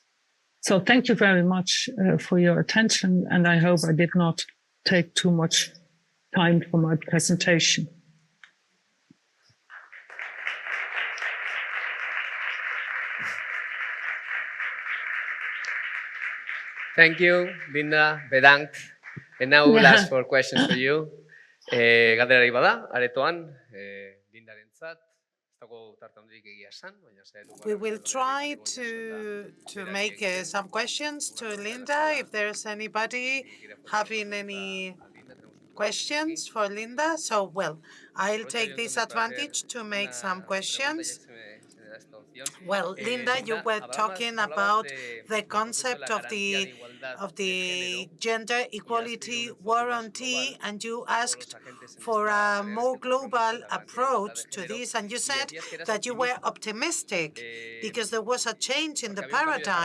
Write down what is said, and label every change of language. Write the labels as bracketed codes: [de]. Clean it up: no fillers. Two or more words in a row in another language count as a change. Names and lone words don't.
[en] So thank you very much for your attention, and I hope I did not take too much time for my presentation. Thank you, Linda. Bedankt. And now we'll ask for questions for you. [eu] Galdera bada, aretoan, Lindarentzat, ez dago tarte handirik egia esan, baina saiatuko [en] We will try to make some questions to Linda. If there's anybody having any questions for Linda, so well, I'll take this advantage to make some questions. Well, Linda, you were talking about the concept of the gender equality warranty, and you asked for a more global approach to this, and you said that you were optimistic because there was a change in the paradigm.